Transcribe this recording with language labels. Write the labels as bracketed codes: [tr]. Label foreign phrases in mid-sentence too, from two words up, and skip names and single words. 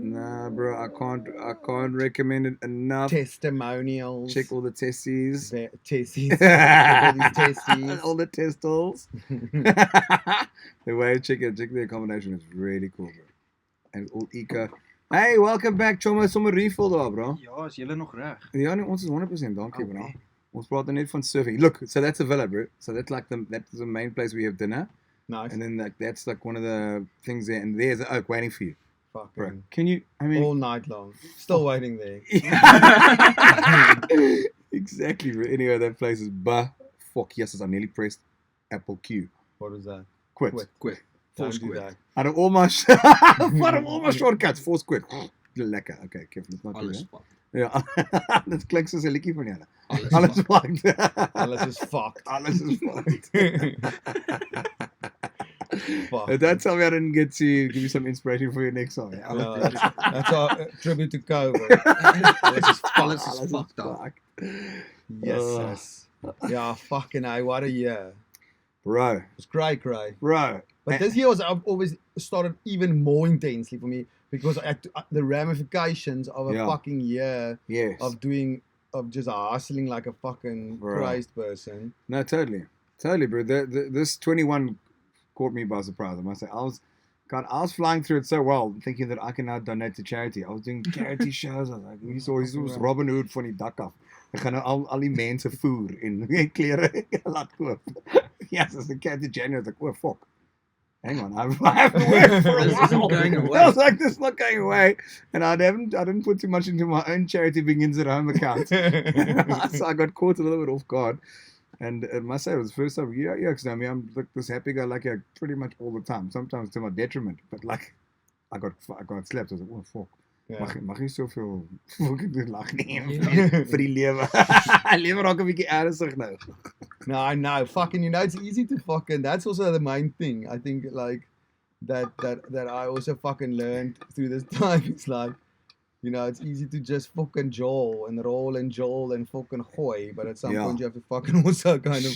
[en] Nah, bro, I can't recommend it enough. Testimonials. Check all the testes. Testes. All these testes. All the testals. The way check the accommodation is really cool, bro. En all eco. Hey, welcome back, Choma. [af] Sommer refill daar, bro. Ja, is julle nog reg? Ja, nee, ons is 100%, dankie, bro. Ons praat net van surfing. [en] Look, so that's a villa, bro. So that's like that's the main place we have dinner. Nice. And then that's like one of the things there, and there's an oak waiting for you. fucking Bro, can you? I mean, all night long. Still waiting there. Exactly. Bro. Anyway, that place is fuck yes. I nearly pressed Apple Q. What was that? Quit. Quit. Don't Force do quit. that. Out of all my shortcuts, force quit. Lekker. Okay, careful. Let's not do [af] Alles [en] that. fucked. [af] Ja, dit klink soos 'n liedjie van julle. Alles Alles [en] fucked. fucked. [af] Alles is fucked. Alles is fucked. [en] Fuck. That's how I didn't get to give you some inspiration for your next song. Yeah, that's our tribute to COVID. Alles is fucked up. Yes. Yeah, fucking hell, what a year. Bro, It was great. bro. But this year I've always started even more intensely for me because the ramifications of a Yeah. fucking year Yes. of just hustling like a fucking Bro. crazed person. No, totally, bro. This 21 caught me by surprise. I must say, I was flying through it so well, thinking that I can now donate to charity. I was doing charity shows. I was like, [af] hier's was Robin Hood van die dak af. Ek gaan nou al die mense voer en klere laat koop. [en] Yes, as the charity January, I was like, oh fuck. Hang on, I have to work for a This while. isn't going away. I was like, this is not going away. And I didn't put too much into my own charity begins at home account. So I got caught a little bit off guard. And I must say, it was the first time, because I mean, I'm like this happy-go-lucky pretty much all the time, sometimes to my detriment. But like, I got slapped. I was like, oh, fuck. Yeah. [af] Mag nie soveel fucking doen lag nie Ja. vir die lewe. Lewe raak 'n bietjie ernstig nou. [en] No, I know. Fucking, it's easy to fucking. That's also the main thing. I think like that I also fucking learned through this time. It's like, it's easy to just fucking joel and roll and joel and fucking hoy, but at some Yeah. point you have to fucking also kind of